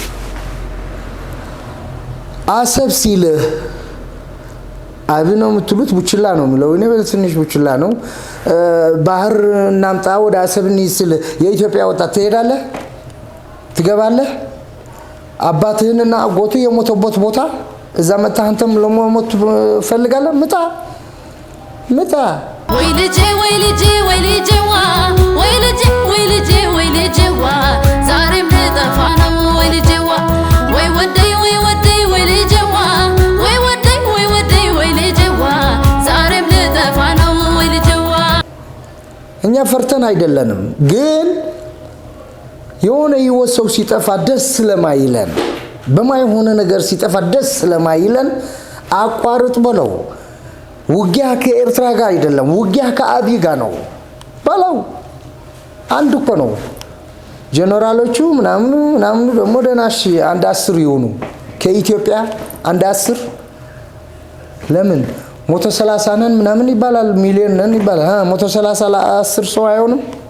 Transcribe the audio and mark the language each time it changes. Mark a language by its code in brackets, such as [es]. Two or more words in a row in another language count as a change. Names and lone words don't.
[am] አሰብ ሲል አብነው ምትሉት ቡችላ ነው የሚለው እኔ በትንሽ ቡችላ ነው ባህር እናምጣ ወደ አሰብ እንይስል የኢትዮጵያ ወጣት ትሄዳለህ ትገባለህ አባትህንና አጎቱ የሞተበት ቦታ እዛ መጣህ አንተም ለሞት ፈልጋለህ ምጣ ወይ ልጄ ዛሬም ልጠፋ ነው ወይ ልጄዋ ወይ ወደይ ወይ ልጄዋ ወይ ወደይ ወይ ልጄዋ ዛሬም ልጠፋ ነው ወይ ልጄዋ እኛ ፈርተን አይደለንም ግን የሆነ ይወሰው ሲጠፋ ደስ ስለማይለን በማይሆነ ነገር ሲጠፋ ደስ ስለማይለን አቋርጥ በለው ውጊያ ከኤርትራ ጋር አይደለም ውጊያ ከአብይ ጋር ነው በለው አንድ እኮ ነው ጀነራሎቹ ምናምን ደግሞ ደናሽ አንድ 10 ይሆኑ ከኢትዮጵያ አንድ 10 ለምን 130 ነን ምናምን ይባላል ሚሊዮን ነን ይባላል 130 ለ10 ሰው አይሆንም